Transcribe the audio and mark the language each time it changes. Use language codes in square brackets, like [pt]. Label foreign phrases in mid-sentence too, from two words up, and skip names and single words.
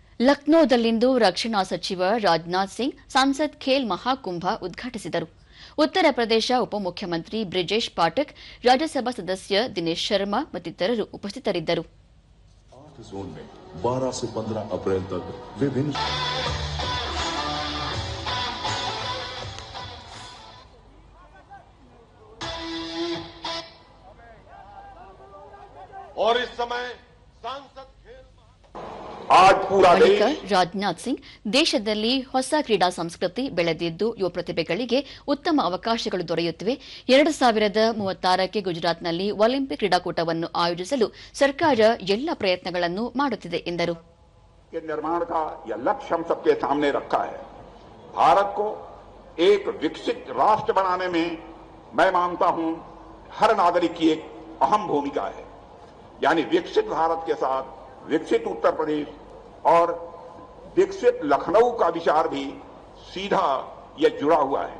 [kn] ಲಕ್ನೋದಲ್ಲಿಂದು ರಕ್ಷಣಾ ಸಚಿವ ರಾಜನಾಥ್ ಸಿಂಗ್ ಸಂಸತ್ ಖೇಲ್ ಮಹಾಕುಂಭ ಉದ್ಘಾಟಿಸಿದರು. ಉತ್ತರ ಪ್ರದೇಶ ಉಪಮುಖ್ಯಮಂತ್ರಿ ಬ್ರಿಜೇಶ್ ಪಾಠಕ್, ರಾಜ್ಯಸಭಾ ಸದಸ್ಯ ದಿನೇಶ್ ಶರ್ಮಾ ಮತ್ತಿತರರು ಉಪಸ್ಥಿತರಿದ್ದರು. [hi] 8 जोन में 12 से 15 अप्रैल तक विभिन्न और इस समय सांसद आज पूरा [kn] ಬಳಿಕ [hi] देश [kn] ರಾಜನಾಥ್ ಸಿಂಗ್ ದೇಶದಲ್ಲಿ ಹೊಸ ಕ್ರೀಡಾ ಸಂಸ್ಕೃತಿ ಬೆಳೆದಿದ್ದು ಯುವ ಪ್ರತಿಭೆಗಳಿಗೆ ಉತ್ತಮ ಅವಕಾಶಗಳು ದೊರೆಯುತ್ತಿವೆ. 2036ಕ್ಕೆ ಗುಜರಾತ್ನಲ್ಲಿ ಒಲಿಂಪಿಕ್ ಕ್ರೀಡಾಕೂಟವನ್ನು ಆಯೋಜಿಸಲು ಸರ್ಕಾರ ಎಲ್ಲ ಪ್ರಯತ್ನಗಳನ್ನು ಮಾಡುತ್ತಿದೆ ಎಂದರು. [hi] के निर्माण का यह लक्ष्य हम सबके सामने रखा है. भारत को एक विकसित राष्ट्र बनाने में मैं मानता हूं हर नागरिक की एक अहम भूमिका है. यानी विकसित भारत के साथ विकसित उत्तर प्रदेश और विकसित लखनऊ का विचार भी सीधा यह जुड़ा हुआ है.